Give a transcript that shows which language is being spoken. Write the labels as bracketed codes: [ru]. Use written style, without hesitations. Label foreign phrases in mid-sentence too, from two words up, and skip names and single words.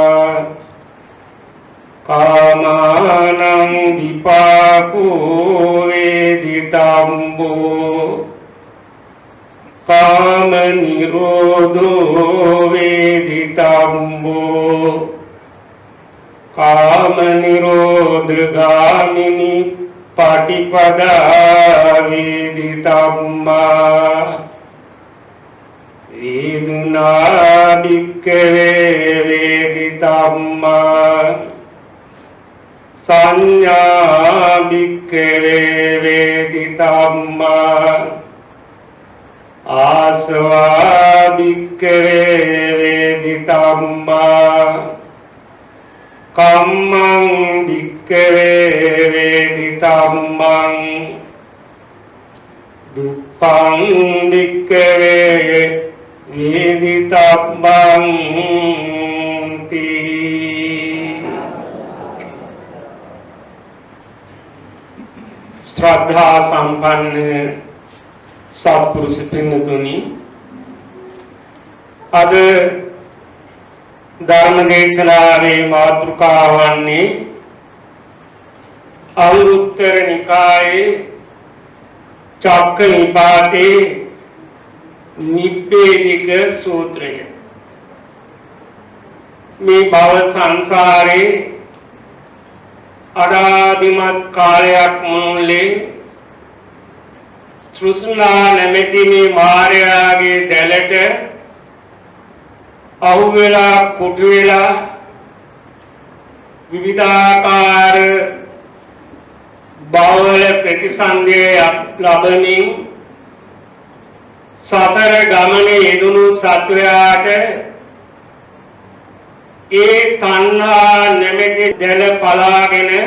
[pi] कामानां विपाको वेदितम्बो काम निरोधो वेदितम्बो काम निरोधगामिनी पाटिपदा वेदितम्बा। वेदना भिक्खवे वेदितम्बा संज्ञा भिक्खवे वेदितम्बा आसवा भिक्खवे वेदितम्बा कम्मं भिक्खवे वेदितम्बा दुःखं भिक्खवे वेदितम्बं ति। [si] ශ්‍රද්ධා සම්පන්න සත්පුරුෂ පින්වතුනි අද ධර්ම දේශනාවේ මාතෘකාවන්නේ අංගුත්තර නිකායේ චක්ක නිපාතේ නිබ්බේදික සූත්‍රය। මේ භව සංසාරේ අනාදිමත් කාලයක් මුළුල්ලේ තෘෂ්ණා නැමැති මේ මායාවේ දැලට අහුවෙලා කුටු වෙලා විවිධාකාර භවවල ප්‍රතිසන්දියක් ලබමින් සසර ගමනේ යෙදුණු සත්වයාට ඒ තණ්හා නැමැති දැල පලාගෙන